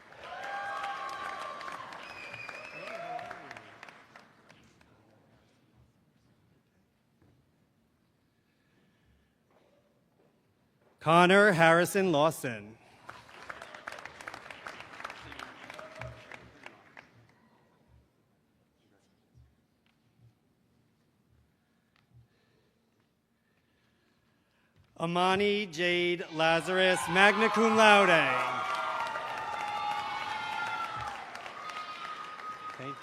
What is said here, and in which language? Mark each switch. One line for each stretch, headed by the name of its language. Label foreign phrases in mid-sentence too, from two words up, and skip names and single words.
English: Connor Harrison Lawson. Amani Jade Lazarus,
Latin: magna cum laude.
English: Thank you.